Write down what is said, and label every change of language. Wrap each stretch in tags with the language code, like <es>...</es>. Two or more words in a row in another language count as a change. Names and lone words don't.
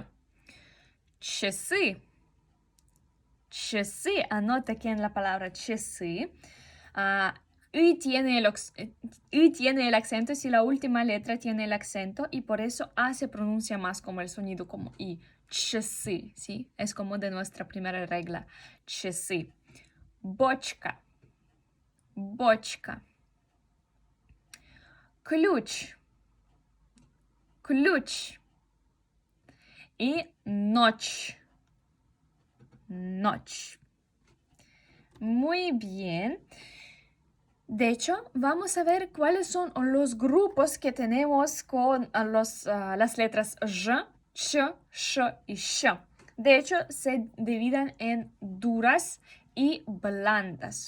<ru>Часы. Часы.</ru> <es>Anota aquí en la palabra часы. Y tiene el acento, si la última letra tiene el acento, y por eso A se pronuncia más como el sonido como I.</es> <ru>Часы, ¿sí?</ru> <es>Es como de nuestra primera regla.</es> <ru>Часы. Бочка. Бочка. Ключ. Ключ. Y ночь. Ночь.</ru> <es>Muy bien. De hecho, vamos a ver cuáles son los grupos que tenemos con las letras j, ch, sh y sh. De hecho, se dividen en duras y blandas.</es>